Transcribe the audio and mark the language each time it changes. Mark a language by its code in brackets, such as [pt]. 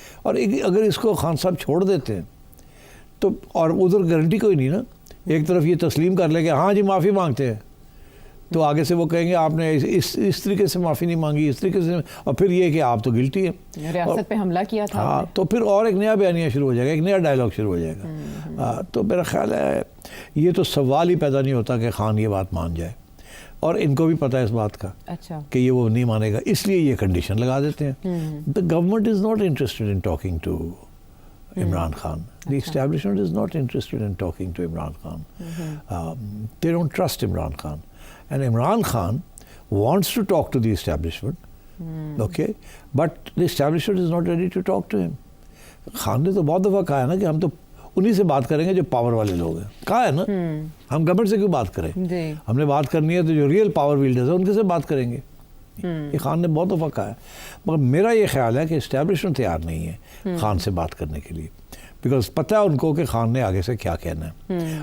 [ur] اور اگر اس کو خان صاحب چھوڑ دیتے ہیں تو اور ادھر گارنٹی کوئی نہیں نا، ایک طرف یہ تسلیم کر لے کہ ہاں جی معافی مانگتے ہیں تو آگے سے وہ کہیں گے آپ نے اس طریقے سے معافی نہیں مانگی، اس طریقے سے، اور پھر یہ کہ آپ تو گلٹی ہیں، ریاست پہ حملہ کیا تھا. ہاں تو پھر اور ایک نیا بیانیہ شروع ہو جائے گا، ایک نیا ڈائلاگ شروع ہو جائے گا. تو میرا خیال ہے یہ تو سوال ہی پیدا نہیں ہوتا کہ خان یہ بات مان جائے، اور ان کو بھی پتہ ہے اس بات کا کہ یہ وہ نہیں مانے گا، اس لیے یہ کنڈیشن لگا دیتے ہیں. [en] The government is not interested in talking to Imran Khan. The establishment is not interested in talking to Imran Khan. They don't trust Imran Khan. And Imran Khan wants to talk to the establishment, okay, but the establishment is not ready to talk to him. [ur] Khan نے تو بہت دفعہ کہا ہے نا کہ ہم تو انہی سے بات کریں گے جو پاور والے لوگ ہیں. کہا ہے نا، ہم گورنمنٹ سے کیوں بات کریں؟ ہم نے بات کرنی ہے تو جو ریئل پاور ویلڈرز ہیں ان کے سے بات کریں گے. یہ خان نے بہت دفعہ کہا ہے. مگر میرا یہ خیال ہے کہ اسٹیبلشمنٹ تیار نہیں ہے خان سے بات کرنے کے لیے، بیکاز پتہ ہے ان کو کہ خان نے آگے سے کیا کہنا ہے.